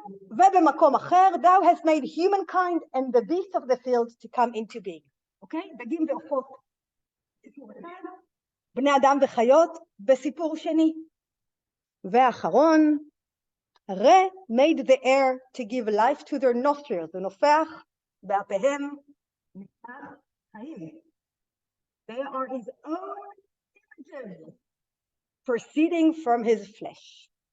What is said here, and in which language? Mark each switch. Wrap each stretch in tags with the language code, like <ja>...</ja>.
<he>ובמקום אחר,</he> <en>thou hast made humankind and the beasts of the field to come into being.</en> <he>אוקיי? דגים ועופות. סיפור אחד. בני אדם וחיות בסיפור שני.</he> <en>ואחרון, Re made the air to give life to their nostrils.</en> <he>זה נופח באפיהם נפתח חיים.</he> <en>They are his own images, proceeding from his flesh.</en>